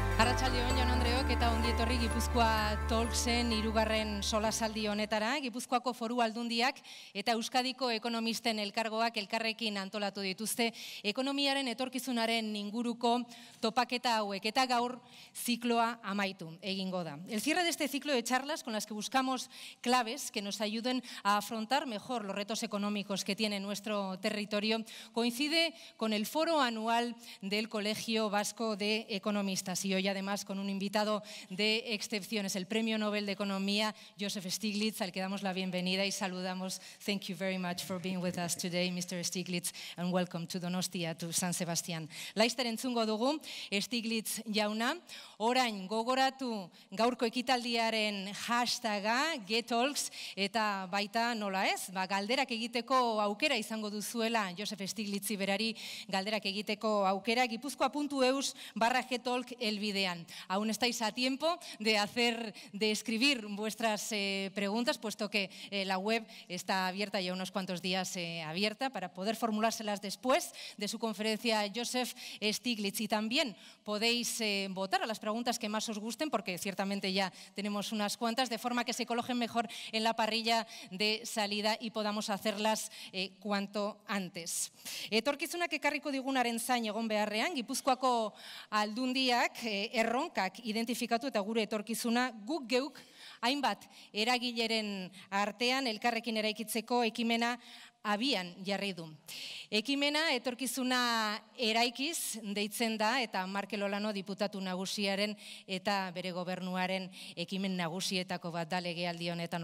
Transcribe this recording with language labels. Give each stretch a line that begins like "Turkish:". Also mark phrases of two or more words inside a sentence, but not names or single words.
Basque: Arratsaldeon Jon Andreok eta ongi etorri Gipuzkoa Talksen 3. solasaldi honetara. Gipuzkoako Foru Aldundiak eta Euskadiko ekonomisten elkargoak elkarrekin antolatu dituzte ekonomiaren etorkizunaren inguruko topaketa hauek eta gaur zikloa amaitu egingo da.
Spanish: El cierre de este ciclo de charlas con las que buscamos claves que nos ayuden a afrontar mejor los retos económicos que tiene nuestro territorio coincide con el foro anual del Colegio Vasco de Economistas y hoy además con un invitado de excepciones, el Premio Nobel de Economía, Joseph Stiglitz, al que damos la bienvenida y saludamos.
English: Thank you very much for being with us today, Mr. Stiglitz, and welcome to Donostia, to San Sebastián.
Basque: Laizter entzungo dugu, Stiglitz jauna, orain gogoratu gaurko ekitaldiaren hashtaga, GetTalks, eta baita nola ez, galderak egiteko aukera izango duzuela, Joseph Stiglitzi berari galderak egiteko aukera, gipuzkoa.eus/GetTalk elbidean.
Spanish: Aún estáis a tiempo de escribir vuestras preguntas, puesto que la web está abierta ya unos cuantos días abierta para poder formulárselas después de su conferencia Joseph Stiglitz. Y también podéis votar a las preguntas que más os gusten, porque ciertamente ya tenemos unas cuantas, de forma que se coloquen mejor en la parrilla de salida y podamos hacerlas cuanto antes.
Basque: Etorkizunak ekarriko digunaren zain egon beharrean, Gipuzkoako Aldundiak erronkak identifikatu eta gure etorkizuna guk geuk hainbat eragileren artean elkarrekin eraikitzeko ekimena abian jarri du. Ekimena etorkizuna eraikiz deitzen da eta Markel Olano diputatu nagusiaren eta bere gobernuaren ekimen nagusietako bat da legealdi honetan.